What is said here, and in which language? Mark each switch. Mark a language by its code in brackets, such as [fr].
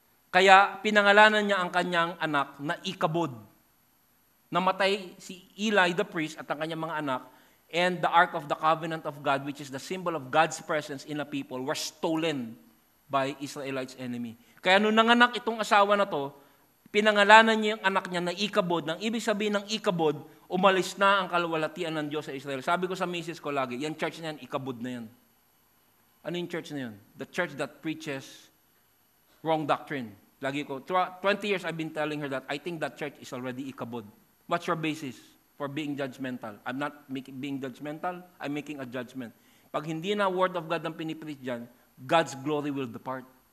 [tl] Kaya pinangalanan niya ang kanyang anak na Ikabod. Namatay si Eli [en] the priest [tl] at ang kanyang mga anak, [en] and the Ark of the Covenant of God, which is the symbol of God's presence in a people, was stolen by Israelites' enemy. [tl] Kaya nung nanganak itong asawa na to, pinangalanan niya yung anak niya na Ikabod. Nang ibig sabihin ng Ikabod, umalis na ang kalwalatian ng Diyos sa Israel. Sabi ko sa misis ko lagi, yan church na yan, Ikabod na yan. Ano yung church na yan? [en] The church that preaches wrong doctrine. [tl] Lagi ko, [en] 20 years I've been telling her that I think that church is already Ikabod. What's your basis for being judgmental? I'm not being judgmental, I'm making a judgment. [tl] Pag hindi na [en] word of God [tl] ang pinipreach dyan, [en] God's glory will depart.